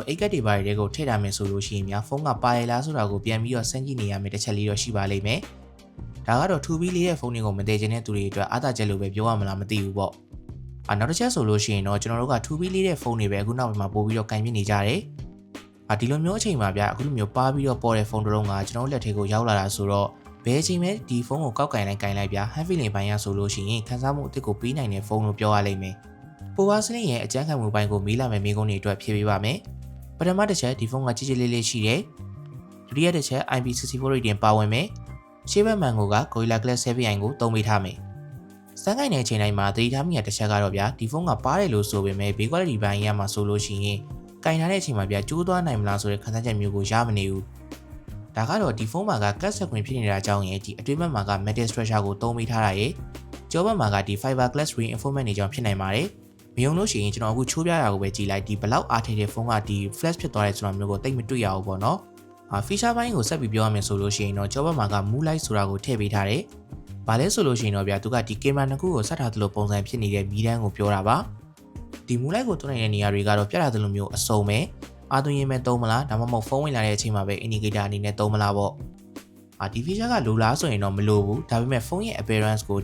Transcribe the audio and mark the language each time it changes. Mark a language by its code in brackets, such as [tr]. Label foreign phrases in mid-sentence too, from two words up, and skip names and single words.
[my] 8GB တွေကိုထည့်ထားမယ်ဆိုလို့ရှိရင်များဖုန်းကပါရလားဆိုတာကိုပြန်ပြီးတော့စမ်းကြည့်နေရမယ်တစ်ချက်လေးတော့ရှိပါလိမ့်မယ်ဒါကတော့ 2B လေးရဲ့ဖုန်းတွေကိုမတည်ခြင်းတဲ့သူတွေအတွက်အားသာချက်လို့ပဲပြောရမလားမသိဘူးပေါ့နောက်တစ်ချက်ဆိုလို့ရှိရင်တော့ကျွန်တော်တို့က 2B လေးရဲ့ဖုန်းတွေပဲအခုနောက်ပိုင်းမှာပို့ပြီးတော့ကင်ပြနေကြတယ်ဒီလိုမျိုးအချိန်မှာဗျာအခုလိုမျိုးပါပြီးတော့ပေါ်တဲ့ဖုန်းတစ်လုံးကကျွန်တော်တို့လက်ထဲကိုရောက်လာတာဆိုတော့ဘယ်အချိန်မှဒီဖုန်းကိုကောက်ကင်လိုက်ကင်လိုက်ဗျာ [en] hand feeling [my] ပိုင်းရဆိုလို့ရှိရင်ခ န်းစားမှုအသစ်ကိုပေးနိုင်တဲ့ဖုန်းလို့ပြောရလိမ့်မယ်Power Slim ရဲ့အကြမ်းခံမှုပိုင်းကိုမေးလာမယ့်မိကုန်းတွေအတွက်ဖြည့်ပေးပါမယ်ပထမတစ်ချက်ဒီဖုန်းကကြီးကြီးလေးလေးရှိတယ်ဒုတိယတစ်ချက် IP64 rating ပါဝင်မယ်ရှေ့ဘက်မှန်ကိုက Gorilla Glass 7i ကိုသုံးပေးထားမယ်စမ်းကိုင်တဲ့အချိန်တိုင်းမှာသတိထားမိရတစ်ချက်ကတော့ဗျာဒီဖုန်းကပါတယ်လို့ဆိုပေမဲ့ [en] build quality [my] ပိုင်းရမှာဆိုလို့ရှိရင်ကင်ထားတဲ့အချိန်မှာဗျာကျိုးသွားနိုင်မလားဆိုတဲ့ခံစားချက်မျိုးကိုရမနေဘူးဒါကတော့ဒီဖုန်းမှာက [en] cut screen [my] ဖြစ်နေတာကြောင့် ရဲ့ဒီအတွင်းဘက်မှာက [en] metal structure [my] ကိုသုံးပေးထားတာရဲ့ကျောဘက်မှာကဒီ [en] fiber glass reinforcement [my] တွေကြောင့်ဖြစ်နိုင်ပါတယ်မယုံလို့ရှိရင်ကျွန်တော်အခုချိုးပြတာကိုပဲကြည့်လိုက်ဒီဘလောက်အားထည့်တဲ့ဖုန်းကဒီ flash ဖြစ်သွားတယ်ဆိုတာမျိုးကိုတိတ်မတွေ့ရဘူးပေါ့နော်feature ပိုင်းကိုဆက်ပြီးပြောရမယ်ဆိုလို့ရှိရင်တော့ကျောဘက်မှာက [en] mood light [my] ဆိုတာကိုထည့်ပေးထားတယ်ဘာလဲဆိုလို့ရှိရင်တော့ဗျာသူကဒီကင် မရာနှစ်ခုကိုဆက်ထားသလိုပုံစံဖြစ်နေတဲ့မီးတန်းကိုပြောတာပါဒီ [en] mood light [my] ကိုတွန်းနေတဲ့နေရာတွေကတော့ပြတာသလိုမျိုးအစုံပဲအားသွင်းရင်ပဲသုံးမလားဒါမှမဟုတ်ဖုန်းဝင်လာတဲ့အချိန်မှာပဲ indicator အနေနဲ့သုံးမလားပေါ့ဒီ feature ကလိုလားဆိုရင်တော့မလိုဘူးဒါပေမဲ့ဖုန်းရဲ့ appearance ကို